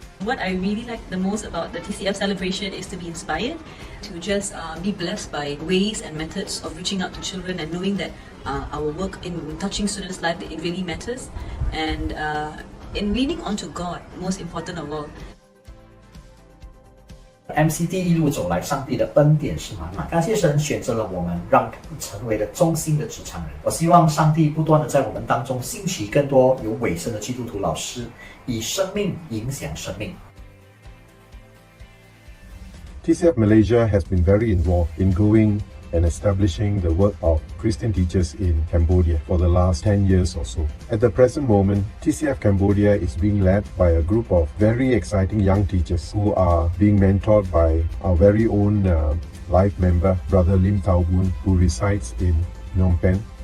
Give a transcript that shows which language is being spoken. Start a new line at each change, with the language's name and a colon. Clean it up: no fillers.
English: What I really like the most about the TCF celebration is to be inspired, to just be blessed by ways and methods of reaching out to children and knowing that our work in touching students' lives, it really matters, and in leaning onto God, most important of all.
Chinese: MCT 一路走来，上帝的恩典是满满。感谢神选择了我们，让成为了忠心的职场人。我希望上帝不断的在我们当中兴起更多有委身的基督徒老师，以生命影响生命。
English: TCF Malaysia has been very involved in growing and establishing the work of Christian teachers in Cambodia for the last 10 years or so. At the present moment, TCF Cambodia is being led by a group of very exciting young teachers who are being mentored by our very own life member, Brother Lim Thao Boon, who resides in Phnom Penh.